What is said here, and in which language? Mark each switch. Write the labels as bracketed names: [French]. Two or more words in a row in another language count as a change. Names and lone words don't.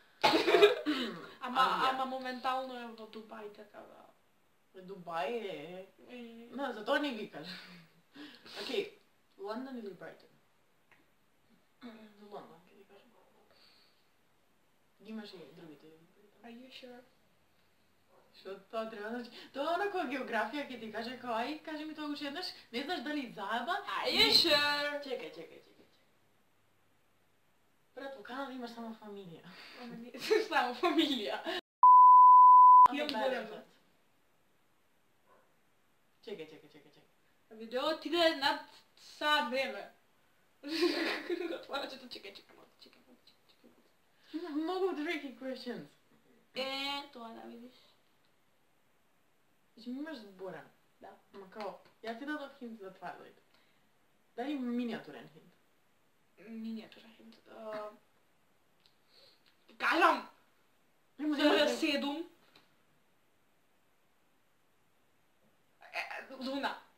[Macedonian] Ама моментално е во Дубај, така да. Дубај е... Не, затоа не ги кажа. Океј, Лондон или Брайтон? Лондон, ќе ти кажам. Имаш и другите. [English] Are you sure? [Macedonian] Што тоа треба да... Тоа онако географија ќе ти каже као, ај, кажи ми тоа уште еднаш, не знаеш дали заеба? [English] Are you sure? [Macedonian] Чекај. Брат, во Канада имаш само фамилија. Ама не, само фамилија. Имам зборено. Чекај. Видео отиде над сат време. Отварачето, чекај. Многу [English] tricky questions. [Macedonian] Тоа да видиш. Значи, имаш зборен. Да. Ма као, ја ти дадов хинт за Twilight. Дај миниатурен хинт. Миниатурен хинт. Ти кажам! седум. Луна.